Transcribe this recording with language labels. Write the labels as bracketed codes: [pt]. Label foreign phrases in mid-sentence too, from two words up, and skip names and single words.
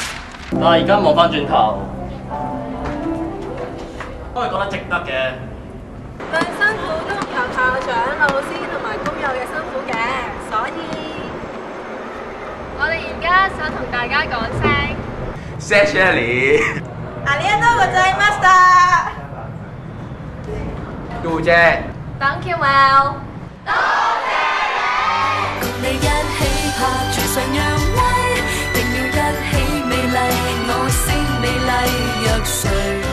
[yue] 但係而家望翻轉頭，都係覺得值得嘅。最辛苦都由校長、老師同埋工友嘅辛苦嘅，所以我哋而家想同大家講聲 Shelly， [ja] ありがとうございました。 [yue] 杜姐。 [en] Thank you well。 [yue] 共你一起拍住上揚威，定要一起美麗，我先美麗若誰。